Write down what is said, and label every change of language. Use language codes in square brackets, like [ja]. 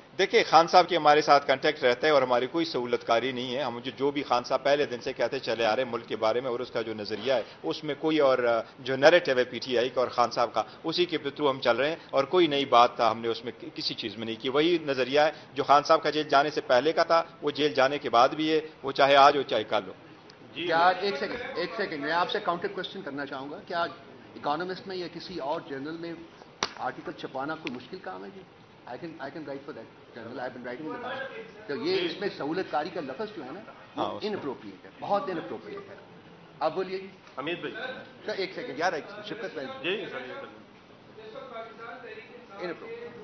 [ur] دیکھیں خان صاحب کی ہمارے ساتھ کنٹیکٹ رہتا ہے اور ہماری کوئی سہولت کاری نہیں ہے. ہم جو بھی خان صاحب پہلے دن سے کہتے چلے آ رہے ہیں ملک کے بارے میں اور اس کا جو نظریہ ہے اس میں کوئی اور جو نیریٹو ہے پی ٹی آئی کا اور خان صاحب کا اسی کے تھرو ہم چل رہے ہیں اور کوئی نئی بات تھا ہم نے اس میں کسی چیز میں نہیں کی. وہی نظریہ ہے جو خان صاحب کا جیل جانے سے پہلے کا تھا وہ جیل جانے کے بعد بھی ہے، وہ چاہے آج ہو چاہے کل ہو. کیا ایک سیکنڈ میں آپ سے کاؤنٹر کوشچن کرنا چاہوں گا. کیا اکانومسٹ میں یا کسی اور جرنل میں آرٹیکل چھپانا کوئی مشکل کام ہے جی؟ [en] I can write for that, General. I've been writing in the past. [ur] تو یہ اس میں سہولت کاری کا لفظ جو ہے نا وہ inappropriate ہے, بہت inappropriate ہے. آپ بولیے جی. حمید بھائی سر ایک سیکنڈ یار, شفقت بھائی. جی سر. [en] Inappropriate.